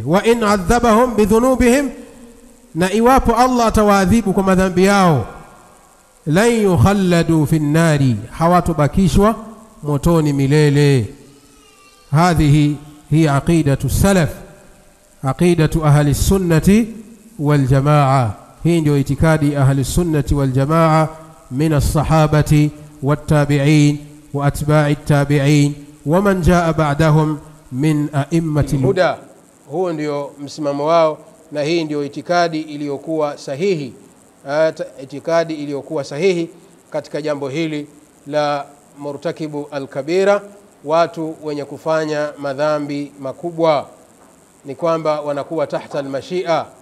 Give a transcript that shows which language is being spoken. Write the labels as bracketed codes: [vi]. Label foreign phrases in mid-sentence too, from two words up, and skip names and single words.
[ar] وإن عذبهم بذنوبهم, [sw] na iwapo Allah atawaadhibu kwa madhambi yao, [ar] لن يخلدوا في النار, [sw] hawatobakishwa motoni milele. [ar] هذه هي عقيدة السلف عقيدة أهل السنة والجماعة. [sw] Hii ndio itikadi [ar] أهل السنة والجماعة من الصحابة والتابعين وأتباع التابعين ومن جاء بعدهم من أئمة الهدى. [sw] Huo ndio msimamo wao, na hii ndio itikadi iliyokuwa sahihi, itikadi iliyokuwa sahihi katika jambo hili la [ar] مرتكب الكبيرة, [sw] watu wenye kufanya madhambi makubwa, ni kwamba wanakuwa [ar] تحت المشيئة.